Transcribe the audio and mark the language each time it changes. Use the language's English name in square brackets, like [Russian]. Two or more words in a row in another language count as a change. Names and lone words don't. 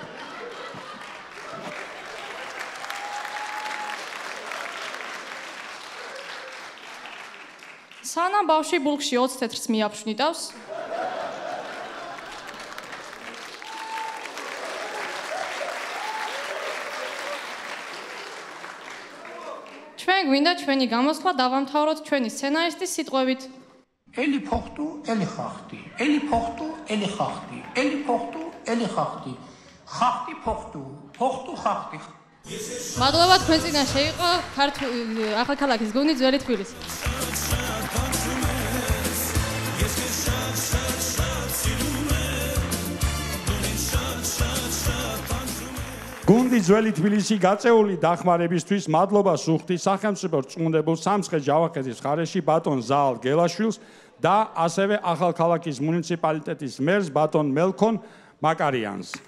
[Georgian] სანამ ბავშვი ბულკში 20 თეთრს მიაფშვნიდავს. ჩვენ გვინდა ჩვენი გამოსვლა დავამთავროთ ჩვენი სცენარისტის სიტყვებით. Eli poxtu, eli xaxti. Eli poxtu, eli xaxti. Eli poxtu, eli xaxti. Xaxti poxtu, poxtu xaxti. მადლობა თქვენ წინაშე იყო ახალქალაქის გუნდი ძველი თბილისი. გუნდი ძველი თბილისი გაწეული დახმარებისთვის მადლობა სუხთი სახელმწიფო რწმუნებულ სამცხე ჯავახეთის მხარეში ბატონ ზაალ გელაშვილს და ასევე ახალქალაქის მუნიციპალიტეტის მერს ბატონ მელქონ მაკარიანს.